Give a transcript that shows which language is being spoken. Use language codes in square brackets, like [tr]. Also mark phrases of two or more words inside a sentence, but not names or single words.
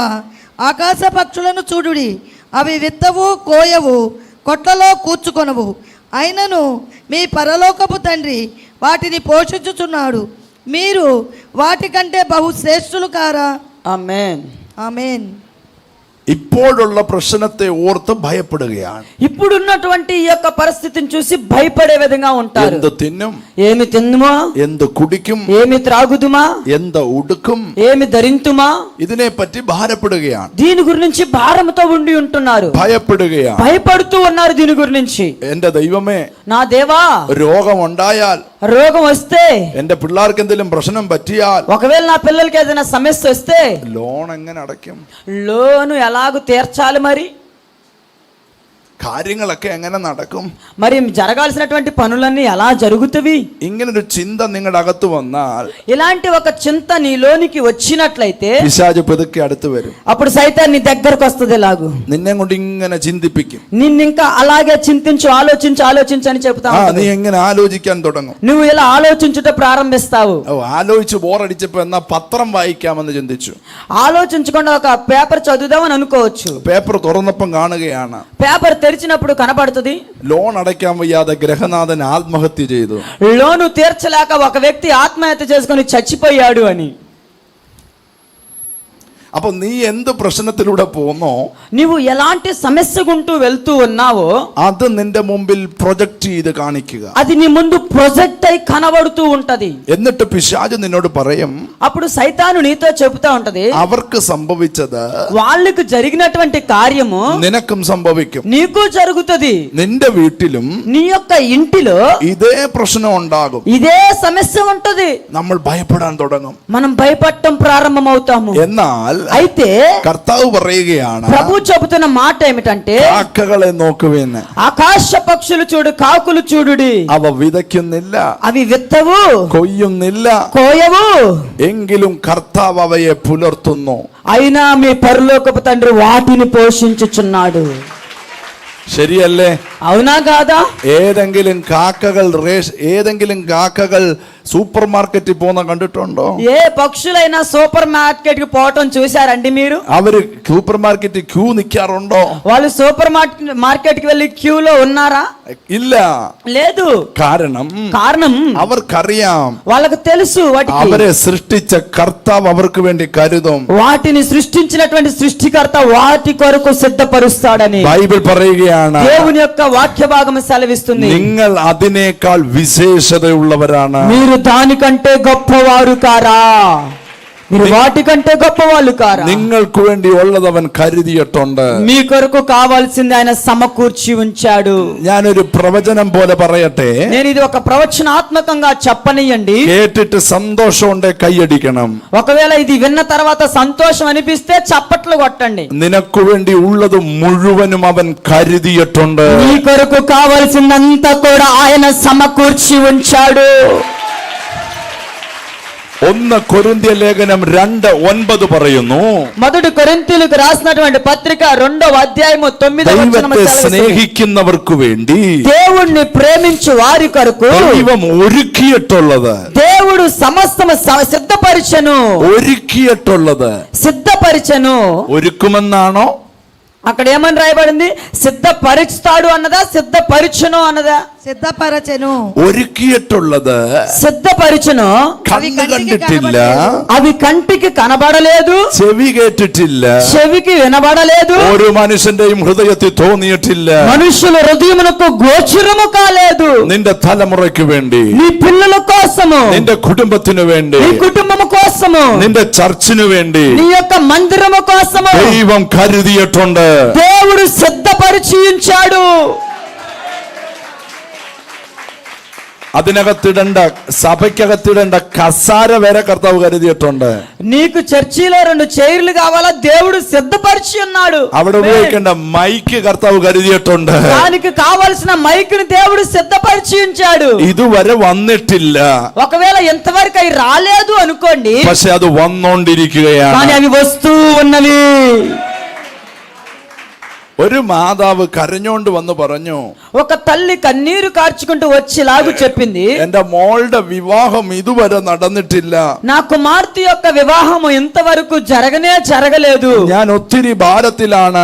[te] ఆకాశ పక్షులను చూడుడి, అవి విత్తవు, కోయవు, కొట్లలో కూర్చుకొనవు, అయినను మీ పరలోకపు తండ్రి వాటిని పోషించుచున్నాడు. మీరు వాటికంటే బహు శ్రేష్ఠులు కారా? ఆమేన్. ఆమేన్. [ml] ഇപ്പോഴുള്ള പ്രശ്നത്തെ ഓർത്ത് ഭയപ്പെടുകയാണ്. [te] ఇప్పుడున్నటువంటి ఈ యొక్క పరిస్థితిని చూసి భయపడే విధంగా ఉంటారు. [ml] എന്ത് തിന്നും, [te] ఏమి తిందుమా, [ml] എന്ത് കുടിക്കും, [te] ఏమి త్రాగుదుమా, [ml] എന്ത് ഉടുക്കും, [te] ఏమి ధరింతుమా, [ml] ഇതിനെപ്പറ്റി ഭാരപ്പെടുകയാണ്, [te] దీని గురించి భారంతో ఉండి ఉంటున్నారు, [ml] ഭയപ്പെടുകയാണ്. [te] భయపడుతూ ఉన్నారు దీని గురించి. [ml] എന്റെ ദൈവമേ, [te] నా దేవా, [ml] രോഗമുണ്ടായാൽ, [te] రోగం వస్తే, [ml] എന്റെ പിള്ളേർക്ക് എന്തെങ്കിലും പ്രശ്നം പറ്റിയാൽ, [te] ఒకవేళ నా పిల్లలకి ఏదైనా సమస్య వస్తే [ml] ലോൺ എങ്ങനെ അടയ്ക്കും, [te] లోను ఎలాగూ తీర్చాలి, మరి [ml] കാര്യങ്ങളൊക്കെ എങ്ങനെ നടക്കും, [te] మరి జరగాల్సినటువంటి పనులన్నీ ఎలా జరుగుతవి? [ml] ഇങ്ങനൊരു ചിന്ത നിങ്ങളുടെ അകത്ത് വന്നാൽ [te] ఇలాంటి ఒక చింత నీలోనికి వచ్చినట్లయితే [ml] പിശാച് പതുക്കെ അടുത്ത് വരും, [te] అప్పుడు సైతాన్ నీ దగ్గరకు వస్తుంది. ఎలాగూ [ml] നിന്നെ കൊണ്ട് ഇങ്ങനെ ചിന്തിപ്പിക്കും. [te] నిన్నింకా అలాగే చింతించు, ఆలోచించు అని చెప్తా [ml] നീ [te] ఉంటాడు. [ml] എങ്ങനെ ആലോചിക്കാൻ തുടങ്ങും. [te] నువ్వు ఇలా ఆలోచించుట ప్రారంభిస్తావు. [ml] ആലോചിച്ച് ബോറടിച്ചപ്പോ എന്നാ പത്രം വായിക്കാമെന്ന് ചിന്തിച്ചു. [te] ఆలోచించకుండా ఒక పేపర్ చదువుదామని అనుకోవచ్చు. [ml] പേപ്പർ തുറന്നപ്പം കാണുകയാണ്, [te] పేపర్ తెరిచినప్పుడు కనబడుతుంది, [ml] ലോൺ അടയ്ക്കാൻ വയ്യാതെ ഗ്രഹനാഥൻ ആത്മഹത്യ ചെയ്തു. [te] లోను తీర్చలేక ఒక వ్యక్తి ఆత్మహత్య చేసుకొని చచ్చిపోయాడు అని. [ml] അപ്പൊ നീ എന്ത് പ്രശ്നത്തിലൂടെ പോന്നോ, [te] నీవు ఎలాంటి సమస్య గుంటూ వెళ్తూ ఉన్నావో [ml] അത് നിന്റെ മുമ്പിൽ പ്രൊജക്ട് ചെയ്ത് കാണിക്കുക. [te] అది నీ ముందు ప్రొజెక్ట్ అయి కనబడుతూ ఉంటది. [ml] എന്നിട്ട് పిശാച് നിന്നോട് പറയും, [te] అప్పుడు సైతాను నీతో చెబుతా ఉంటది, [ml] അവർക്ക് സംഭവിച്ചത് [te] వాళ్ళకు జరిగినటువంటి కార్యము [ml] നിനക്കും സംഭവിക്കും, [te] నీకు జరుగుతది. [ml] നിന്റെ വീട്ടിലും [te] నీ యొక్క ఇంటిలో [ml] ഇതേ പ്രശ്നം ഉണ്ടാകും. [te] ఇదే సమస్య ఉంటది. [ml] നമ്മൾ ഭയപ്പെടാൻ തുടങ്ങും. [te] మనం భయపడటం ప్రారంభమవుతాము. [ml] എന്നാൽ [te] అయితే [ml] കർത്താവ് പറയുകയാണ്, [te] ప్రభు చెబుతున్న మాట ఏమిటంటే, [ml] കാക്കകളെ നോക്കുവേന്ന്, [te] ఆకాశ పక్షులు చూడు, కాకులు చూడుడి, [ml] അവ വിതയ്ക്കുന്നില്ല, [te] అవి విత్తవు, [ml] കൊയ്യുന്നില്ല, [te] కోయవు, [ml] എങ്കിലും കർത്താവ് അവയെ പുലർത്തുന്നു. [te] అయినా మీ పరలోకపు తండ్రి వాటిని పోషించుచున్నాడు. [ml] ശരിയല്ലേ? [te] అవునా కాదా? [ml] ഏതെങ്കിലും കാക്കകൾ [en] super market-il [ml] പോകുന്ന കണ്ടിട്ടുണ്ടോ? [te] ఏ పక్షులైనా [en] super market [te] కి పోవటం చూసారండి మీరు? [ml] അവര് [en] super market-il [ml] ക്യൂ നിൽക്കാറുണ്ടോ? [te] వాళ్ళు [en] super market [te] కి వెళ్ళి క్యూలో ఉన్నారా? [ml] ഇല്ല. [te] లేదు. కారణం [ml] അവർക്കറിയാം, [te] వాళ్ళకు తెలుసు, [ml] അവരെ സൃഷ്ടിച്ച കർത്താവ് അവർക്ക് വേണ്ടി കരുതും. [te] వాటిని సృష్టించినటువంటి సృష్టికర్త వాటి కొరకు సిద్ధపరుస్తాడని [ml] ബൈബിൾ പറയുകയാണ്, [te] దేవుని యొక్క వాక్య భాగం సెలవిస్తుంది. [ml] നിങ്ങൾ അതിനേക്കാൾ വിശേഷതയുള്ളവരാണ്. [te] మీరు దానికంటే గొప్పవారు కారా? మీరు వాటికంటే గొప్పవాళ్ళు కారా? [ml] നിങ്ങൾക്ക് വേണ്ടി ഉള്ളത് അവൻ കരുതിയിട്ടുണ്ട്. [te] మీ కొరకు కావాల్సింది ఆయన సమకూర్చి ఉంచాడు. [ml] ഞാനൊരു പ്രവചനം പോലെ പറയട്ടെ, [te] నేను ఇది ఒక ప్రవచనాత్మకంగా చెప్పనియండి. [ml] കേട്ടിട്ട് സന്തോഷമുണ്ടെ കൈയടിക്കണം. [te] ఒకవేళ ఇది విన్న తర్వాత సంతోషం అనిపిస్తే చప్పట్లు కొట్టండి. [ml] നിനക്ക് വേണ്ടി ഉള്ളത് മുഴുവനും അവൻ കരുതിയിട്ടുണ്ട്. [te] మీ కొరకు కావాల్సిందంతా కూడా ఆయన సమకూర్చి ఉంచాడు. [ml] 1 കൊരിന്ത്യർ ലേഖനം 2:9 പറയുന്നു, [te] మొదటి కొరింథీయులకు రాసినటువంటి పత్రిక 2వ అధ్యాయము 9వ వచనం [ml] ദൈവത്തെ സ്നേഹിക്കുന്നവർക്ക് വേണ്ടി [te] దేవుణ్ణి ప్రేమించు వారి కొరకు [ml] ദൈവം ഒരുക്കിയിട്ടുള്ളത്, [te] దేవుడు సమస్తము సిద్ధపరిచెను. [ml] ഒരുക്കുമെന്നാണോ? [te] అక్కడ ఏమని రాయబడింది? సిద్ధపరుస్తాడు అన్నదా, సిద్ధపరిచెను అన్నదా? సిద్ధపరచెను. [ml] ഒരുക്കിയിട്ടുള്ളത് [te] సిద్ధపరిచెను. [ml] കണ്ണ് കണ്ടിട്ടില്ല, [te] అవి కంటికి కనబడలేదు, [ml] ചെവി കേട്ടിട്ടില്ല, [te] చెవికి వినబడలేదు, [ml] ഒരു മനുഷ്യന്റെയും ഹൃദയത്തിൽ തോന്നിയിട്ടില്ല. [te] మనుషుల హృదయమునకు గోచరము కాలేదు. [ml] നിന്റെ തലമുറയ്ക്ക് വേണ്ടി, [te] నీ పిల్లల కోసము, [ml] നിന്റെ കുടുംബത്തിനു വേണ്ടി, [te] నీ కుటుంబము కోసము, [ml] നിന്റെ ചർച്ചിനു വേണ്ടി [te] నీ యొక్క మందిరము కోసము [ml] ദൈവം കരുതിയിട്ടുണ്ട്. [te] దేవుడు సిద్ధపరిచి ఉంచాడు. [ml] അതിനകത്തിടേണ്ട സഭയ്ക്കകത്തിടേണ്ട കസാര വരെ കർത്താവ് കരുതിയിട്ടുണ്ട്. [te] నీకు చర్చిలో 2 చైర్లు కావాలా, దేవుడు సిద్ధపరిచి ఉన్నాడు. [ml] അവിടെ ഉപയോഗിക്കേണ്ട മൈക്ക് കർത്താവ് കരുതിയിട്ടുണ്ട്. [te] దానికి కావాల్సిన మైక్ ని దేవుడు సిద్ధపరిచి ఉంచాడు. [ml] ഇതുവരെ വന്നിട്ടില്ല, [te] ఒకవేళ ఎంతవరకు అవి రాలేదు అనుకోండి, [ml] പക്ഷെ അത് വന്നോണ്ടിരിക്കുകയാണ്. [te] కానీ అవి వస్తూ ఉన్నవి. [ml] ഒരു മാതാവ് കരഞ്ഞോണ്ട് വന്ന് പറഞ്ഞു, [te] ఒక తల్లి కన్నీరు కార్చుకుంటూ వచ్చేలాగు చెప్పింది, [ml] എന്റെ മോളുടെ വിവാഹം ഇതുവരെ നടന്നിട്ടില്ല, [te] నా కుమార్తె యొక్క వివాహం ఇంతవరకు జరగలేదు, [ml] ഞാൻ ഒത്തിരി ഭാരത്തിലാണ്.